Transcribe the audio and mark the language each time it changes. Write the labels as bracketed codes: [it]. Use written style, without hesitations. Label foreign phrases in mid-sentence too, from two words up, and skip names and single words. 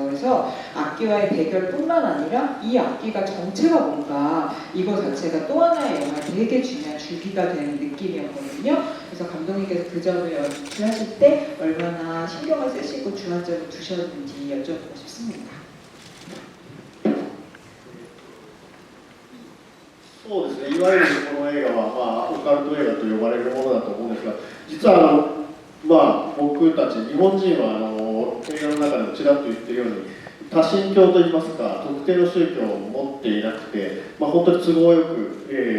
[ko] 그래서 악기와의 대결뿐만 아니라 이 악기가 정체가 뭔가 이거 자체가 또 하나의 영화에 되게 중요한 줄기가 되는 느낌이었거든요. 그래서 감독님께서 그 점을 연출하실 때 얼마나 신경을 쓰시고 주안점을 두셨는지 여쭤보고 싶습니다. [ja] そうですね、いわゆるこの映画は、オカルト映画と呼ばれるものだと思うんですが、実は僕たち日本人は映画の中でもちらっと言ってるように多神教といいますか特定の宗教を持っていなくて、本当に都合よく、